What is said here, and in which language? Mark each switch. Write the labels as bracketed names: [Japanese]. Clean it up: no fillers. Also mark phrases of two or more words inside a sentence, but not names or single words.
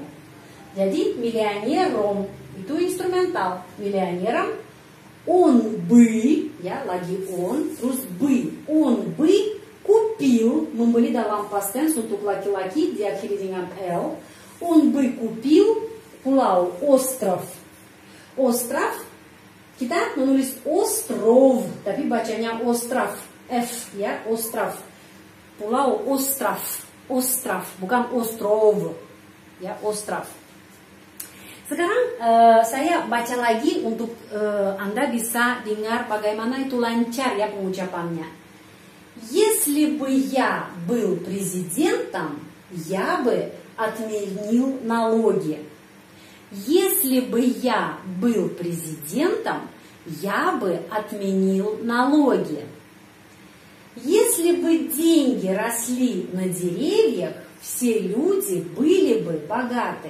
[Indonesian] Jadi миллионером itu instrumental, [Russian] миллионером. Он бы, [Indonesian] ya lagi [Russian] on, terus бы, он бы купил, [Indonesian] membeli dalam [English] past tense [Indonesian] untuk laki-laki diakhiri dengan L. [Russian] Он бы купил pulau остров. Остров, [Indonesian] kita menulis остров, tapi bacanya остров, F ya, остров. [Russian] Pulau остров, остров, bukan остров, ya остров. [Indonesian] Sekarang saya baca lagi untuk Anda bisa dengar bagaimana itu lancar ya pengucapannya. [Russian] Если бы я был президентом, я бы отменил налоги. Если бы я был президентом, я бы отменил налоги. Если бы деньги росли на деревьях, все люди были бы богаты.